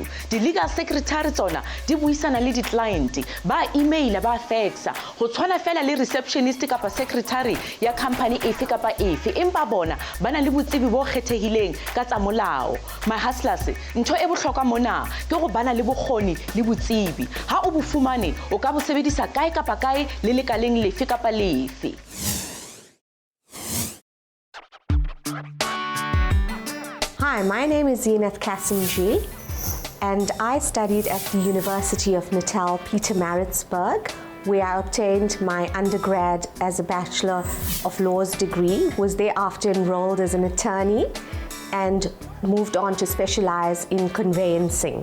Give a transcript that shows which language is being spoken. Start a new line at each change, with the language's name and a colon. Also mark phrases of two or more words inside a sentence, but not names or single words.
Southern Sotho: Di-
English: legal secretary
Southern Sotho: tsona di buisana le di-client, ba email ba fax go tshwana fela le receptionist kapa secretary ya company efe kapa efe, empa bona bana le botsebi bo kgethehileng ka tsa molao.
English: My hustlers,
Southern Sotho: ntho e bohlokwa mona ke go bana le bokgoni le botsebi. Ha o bo fumane o ka bo sebedisa kae kapa kae le lekaleng lefe kapa lefe.
English: Hi, my name is Zinat Kasimji, and I studied at the University of Natal, Pietermaritzburg, where I obtained my undergrad as a Bachelor of Laws degree, was thereafter enrolled as an attorney, and moved on to specialize in conveyancing.